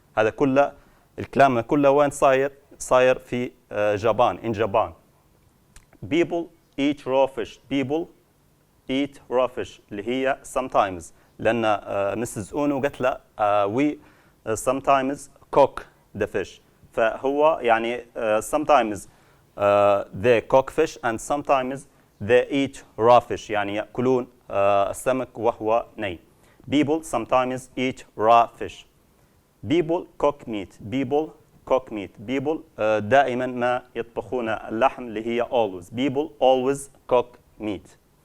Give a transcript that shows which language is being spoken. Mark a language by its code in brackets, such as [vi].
[ar] هذا كله الكلام كله وين صاير في جابان [en] in Japan. People eat raw fish. People eat raw fish [ar] اللي هي [en] sometimes. [ar] لأن مسز أونو قالت له [en] we sometimes cook the fish. [ar] فهو يعني [en] sometimes they cook fish and sometimes they eat raw fish. [ar] يعني يأكلون السمك وهو ني. [en] People sometimes eat raw fish. People cook meat. People cook meat. People [ar] دائما ما يطبخون اللحم اللي هي [en] always. People always cook meat.